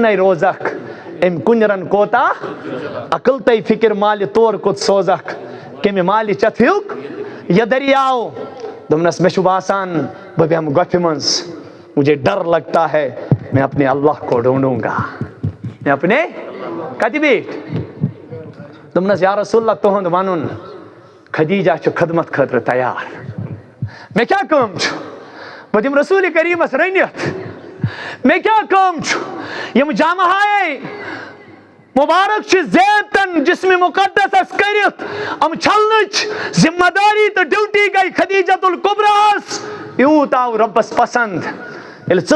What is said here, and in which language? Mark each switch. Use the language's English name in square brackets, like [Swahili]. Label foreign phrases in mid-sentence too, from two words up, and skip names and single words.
[Kashmiri] نَے روزکھ أمۍ کُنہِ کوتاہ عقل تَے فِکر مالہِ تور کوٚت سوزکھ کَمہِ مالہِ چتھیُک یہِ دٔریاو دوٚپنَس مےٚ چھُ باسان بہٕ بیٚہمہٕ گۄپھِ منٛز [Urdu] مجھے ڈر لگتا ہے میں اپنے اللہ کو ڈھونڈوں گا میں اپنے [Kashmiri] کتہِ بیٖٹھۍ دوٚپنَس [Arabic] یا رسول اللہ [Kashmiri] تُہُنٛد وَنُن خدیجہ چھُ خدمت خٲطرٕ تیار مےٚ کیٛاہ کٲم چھُ بہٕ دِمہٕ رسوٗلِ کریٖمس رٔنِتھ مےٚ کیٛاہ کٲم چھُ یِم جامہایے مبارک چھِ زیبتن جسمِ مقدسس کٔرِتھ یِم چھلنٕچ ذمہ داری تہٕ ڈیوٹی گٔے خدیجۃ الکبراہس یوٗت آو رۄبس پسنٛد ییٚلہِ ژٕ